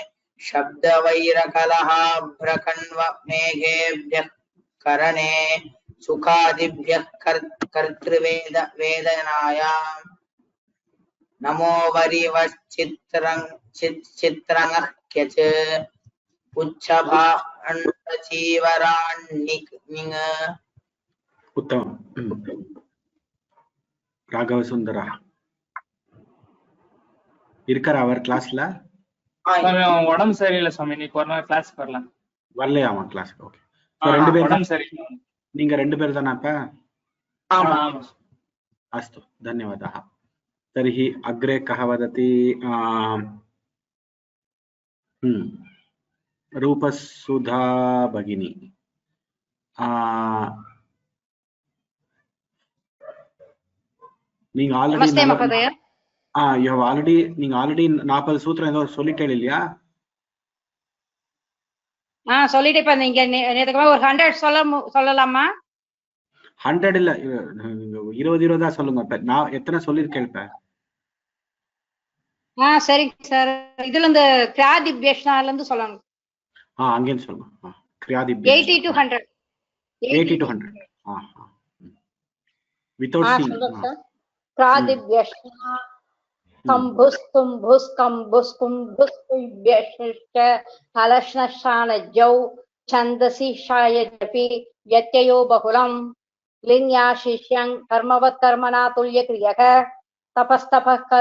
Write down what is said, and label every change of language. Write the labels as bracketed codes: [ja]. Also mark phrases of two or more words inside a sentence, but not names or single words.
[sa] शब्दवैरकलहाभ्रकण्वमेघेभ्यः करणे सुखादिभ्यः कर्तृवेदनायां नमो वरिवश्चित्रङ्गः क्यच पुच्छभाण्डचीवराण्निङ् उत्तमम्. [ta] ராகவசுந்தரா இருக்காரா அவர் கிளாஸ்ல? உடம்பு சரியில்லை சுவாமி, இன்னைக்கு ஒரு நாள் கிளாஸ் வரலாம். வரலையாமா கிளாஸ்? ஓகே. ரெண்டு பேர் உடம்பு சரியில்லை. நீங்க ரெண்டு பேர் தானா அப்ப? ஆமா. [sa] अस्तु, धन्यवादः. तर्हि अग्रे कः वदति? रूपसुधा भगिनी. [ta] நீங்க ஆல்ரெடி நீங்க ஆல்ரெடி 40 சூத்திரம் ஏதோ சொல்லிட்டே இல்லையா? சொல்லிட்டு இப்ப நீங்க நேத்துக்கு ஒரு 100 சொல்லலாமா? 100 இல்ல, 20 தான் சொல்லுங்க. நான் எத்தனை சொல்லிருக்கேன் இப்ப? சரிங்க சார். இதுல இருந்து கிராதிப்யஷ்னால இருந்து சொல்லணும். அங்கே சொல்லுங்க. கிராதிப்ய [en] 80 to 100. 80 to 100. without seeing. [sa] क्रादिभ्यश्च कम्भुस्कुम्भुस्कम्भुस्कुम्भुस्कुभ्यश्च हलश्नशानजौ छन्दसि शायजपि व्यत्ययो बहुलं लिन्याशिष्यं कर्मवत् कर्मणा तुल्यक्रियः तपस्तपः